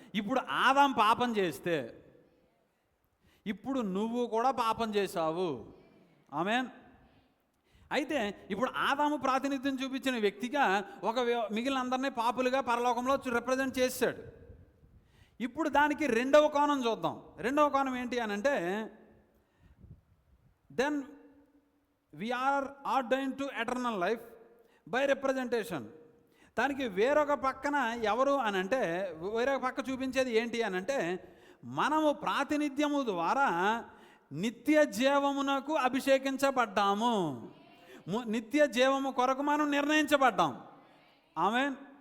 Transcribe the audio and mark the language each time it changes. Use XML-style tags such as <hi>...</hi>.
<te>ఇప్పుడు ఆదాము పాపం చేస్తే ఇప్పుడు నువ్వు కూడా పాపం చేశావు. ఆమేన్. అయితే ఇప్పుడు ఆదాము ప్రాతినిధ్యం చూపించిన వ్యక్తిగా మిగిలిన అందరినీ పాపులుగా పరలోకంలో రిప్రజెంట్ చేశాడు. ఇప్పుడు దానికి రెండవ కోణం చూద్దాం. రెండవ కోణం ఏంటి అని అంటే,</te> <en>Then we are ordained to eternal life by representation.</en> <te>దానికి వేరొక పక్కన ఎవరు అని అంటే, వేరొక పక్క చూపించేది ఏంటి అని అంటే, మనము ప్రాతినిధ్యము ద్వారా నిత్య జీవమునకు అభిషేకించబడ్డాము. నిత్య జీవము కొరకు మనం నిర్ణయించబడ్డాం. ఆమేన్.</te>